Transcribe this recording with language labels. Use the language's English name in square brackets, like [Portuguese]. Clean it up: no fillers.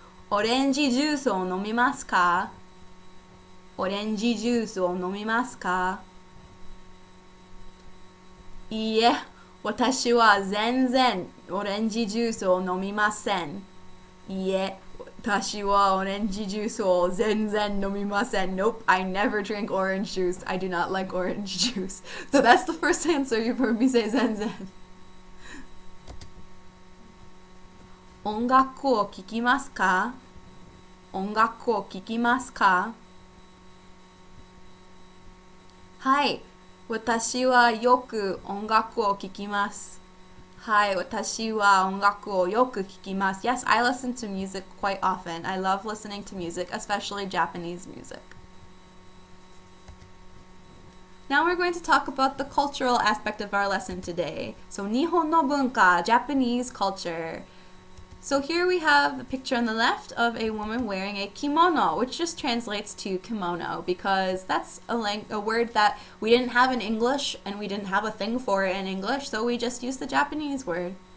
[Japanese] オレンジジュースを飲みますか?オレンジジュースを飲みますか? いいえ、私は全然オレンジジュースを飲みません。いいえ、私はオレンジジュースを全然飲みません。 [English] Nope, I never drink orange juice. I do not like orange juice. So that's the first answer you've heard me say 全然。 [Japanese] 音楽を聴きますか?音楽を聴きますか? はい、私はよく音楽を聴きます。はい、私は音楽をよく聴きます。 [English] Yes, I listen to music quite often. I love listening to music, especially Japanese music. Now we're going to talk about the cultural aspect of our lesson today. So, [Japanese] 日本の文化, [English] Japanese culture. So here we have a picture on the left of a woman wearing a kimono, which just translates to kimono because that's a word that we didn't have in English and we didn't have a thing for it in English, so we just used the Japanese word.